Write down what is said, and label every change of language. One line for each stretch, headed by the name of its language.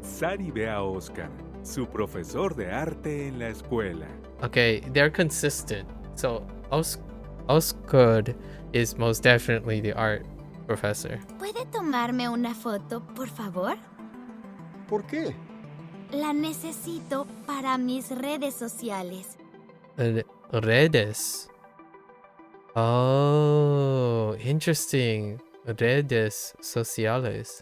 Spanish: Sari ve a Oscar, su profesor de arte en la escuela.
English: Okay, they're consistent. So Oscar is most definitely the art professor.
Spanish: ¿Puede tomarme una foto, por favor? ¿Por qué? La necesito para mis redes sociales.
English: Redes. Oh, interesting.
Spanish: Redes sociales.